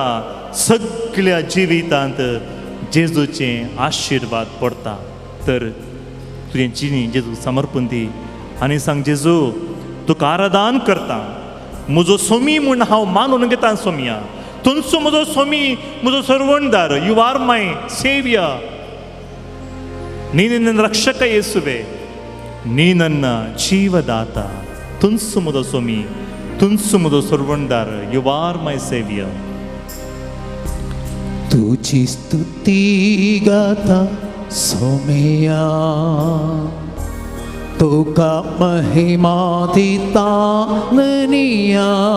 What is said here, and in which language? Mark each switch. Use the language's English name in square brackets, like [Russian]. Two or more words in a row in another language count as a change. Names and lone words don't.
[Konkani] सगळ्या जिवितांत जेजूचे आशिर्वाद पडटा. तर तुझे जिणी जेजू समर्पण दी आनी सांग, जेजू तुका आराधन करता. म्हजो सोमी म्हूण हांव मानून घेता. सोमिया तुमचो म्हजो सोमी, म्हजो सर्वणदार. [English] You are my saviour. [Kannada] नी ನನ್ನ ರಕ್ಷಕ ಯೇಸುವೆ, ನೀ ನನ್ನ ಜೀವದಾತ. [Konkani] तुमचो म्हजो सोमी, तुमचो म्हजो सर्वणदार. [English] You are my saviour. [Konkani] तुझी स्तुती गाता सोमया, तुका महिमा दिता ननिया.